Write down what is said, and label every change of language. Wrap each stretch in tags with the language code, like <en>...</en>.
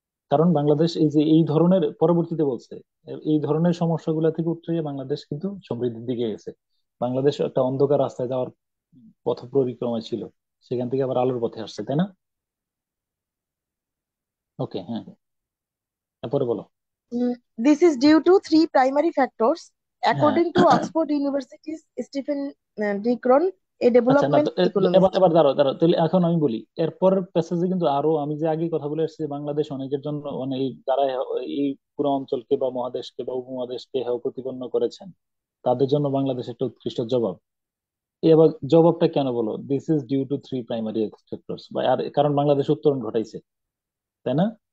<bn>কারণ বাংলাদেশ এই যে এই ধরনের পরবর্তীতে বলছে, এই ধরনের সমস্যাগুলো থেকে উঠে বাংলাদেশ কিন্তু সমৃদ্ধির দিকে গেছে। বাংলাদেশ একটা অন্ধকার রাস্তায় যাওয়ার পথ পরিক্রমায় ছিল, সেখান থেকে আবার আলোর পথে আসছে, তাই না? ওকে, হ্যাঁ, তারপরে বলো।</bn> <en>This is due to three primary factors.</en> <bn>হ্যাঁ,</bn> <en>According to Oxford University's Stephen Dickron, a</en> <bn>আচ্ছা, না</bn> <en>development</en> <bn>তো এবার</bn> <en>economist.</en> <bn>এবার দাঁড়াও দাঁড়াও, তাহলে এখন আমি বলি এরপর প্যাসেজে কিন্তু আরো, আমি যে আগে কথা বলে আসছি যে বাংলাদেশ অনেকের জন্য, মানে যারা এই পুরো অঞ্চলকে বা মহাদেশকে বা উপমহাদেশকে হেয় প্রতিপন্ন করেছেন, তাদের জন্য বাংলাদেশ একটা উৎকৃষ্ট জবাব। এবার জবাবটা কেন বলো?</bn> <en>this is due to three primary factors,</en> <bn>বা আর কারণ বাংলাদেশ উত্তরণ ঘটাইছে, তাই না?</bn>